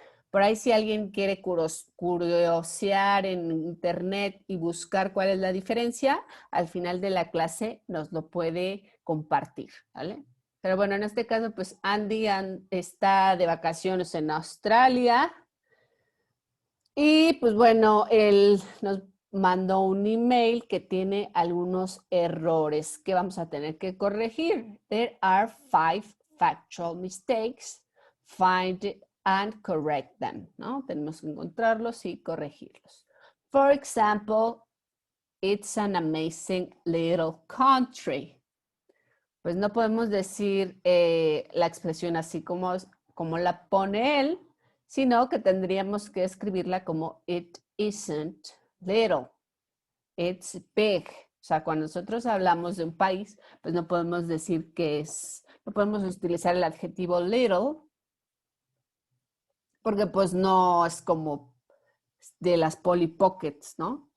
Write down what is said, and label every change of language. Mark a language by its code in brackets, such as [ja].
[es] Por ahí si alguien quiere curiosear en internet y buscar cuál es la diferencia, al final de la clase nos lo puede compartir, ¿vale? Pero bueno, en este caso, pues Andy está de vacaciones en Australia y pues bueno, él nos mandó un email que tiene algunos errores que vamos a tener que corregir. [en] There are 5 factual mistakes. Find and correct them, [es] ¿no? Tenemos que encontrarlos y corregirlos. [en] For example, it's an amazing little country. [es] Pues no podemos decir la expresión así como la pone él, sino que tendríamos que escribirla como [en] it isn't little, it's big. [es] O sea, cuando nosotros hablamos de un país, pues no podemos decir no podemos utilizar el adjetivo little, porque pues no es como de las Polly Pockets, ¿no?